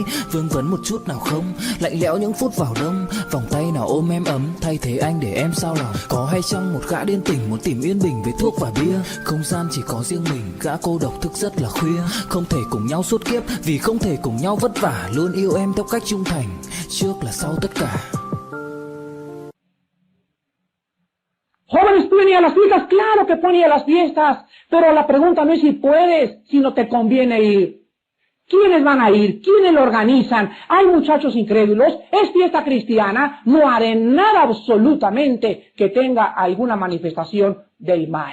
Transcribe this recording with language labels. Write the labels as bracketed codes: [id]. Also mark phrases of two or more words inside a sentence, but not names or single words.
[vi] Vương vấn một chút nào không, lạnh lẽo những phút vào đông, vòng tay nào ôm em ấm, thay thế anh để em sao lòng. Có hay chăng một gã điên tình muốn tìm yên bình với thuốc và bia, không gian chỉ có riêng mình, gã cô độc thức rất là khuya. Không thể cùng nhau suốt kiếp, vì không thể cùng nhau vất vả, luôn yêu em theo cách trung thành, trước là sau tất cả. [es] Jóvenes, ¿pueden ir a las fiestas? Claro que pueden ir a las fiestas, pero la pregunta no es si puedes, sino te conviene ir. ¿Quiénes van a ir? ¿Quiénes lo organizan? Hay muchachos incrédulos, es fiesta cristiana, no haré nada absolutamente que tenga alguna manifestación del mal.